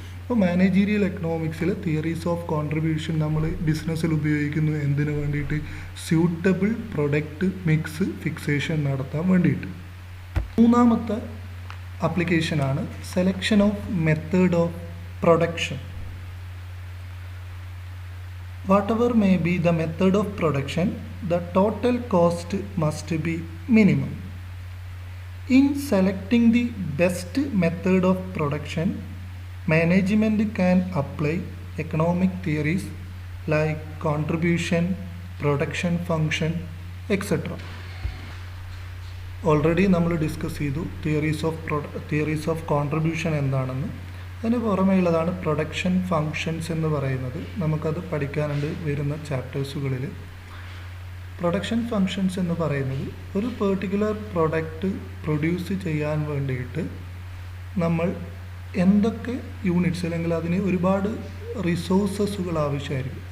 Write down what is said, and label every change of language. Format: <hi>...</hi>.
<ml>അപ്പോൾ managerial എക്കണോമിക്സിൽ theories of contribution നമ്മൾ ബിസിനസ്സിൽ ഉപയോഗിക്കുന്നു എന്തിനു വേണ്ടിയിട്ട്? സ്യൂട്ടബിൾ പ്രൊഡക്റ്റ് മിക്സ് ഫിക്സേഷൻ നടത്താൻ വേണ്ടിയിട്ട്. മൂന്നാമത്തെ ആപ്ലിക്കേഷനാണ്</ml> <en>Selection of method of production. Whatever may be the method of production, the total cost must be minimum. In selecting the best method of production, management can apply economic theories like contribution, production function, etc.</en> <ml>Already നമ്മൾ discuss ചെയ്തു theories of contribution എന്താണെന്ന്. അതിന് പുറമേയുള്ളതാണ് production functions എന്ന് പറയുന്നത്. നമുക്കത് പഠിക്കാനുണ്ട് വരുന്ന ചാപ്റ്റേഴ്സുകളിൽ. Production functions എന്ന് പറയുന്നത് ഒരു പെർട്ടിക്കുലർ പ്രൊഡക്റ്റ് പ്രൊഡ്യൂസ് ചെയ്യാൻ വേണ്ടിയിട്ട് നമ്മൾ എന്തൊക്കെ യൂണിറ്റ്സ് അല്ലെങ്കിൽ അതിന് ഒരുപാട് റിസോഴ്സസുകൾ ആവശ്യമായിരിക്കും.</ml>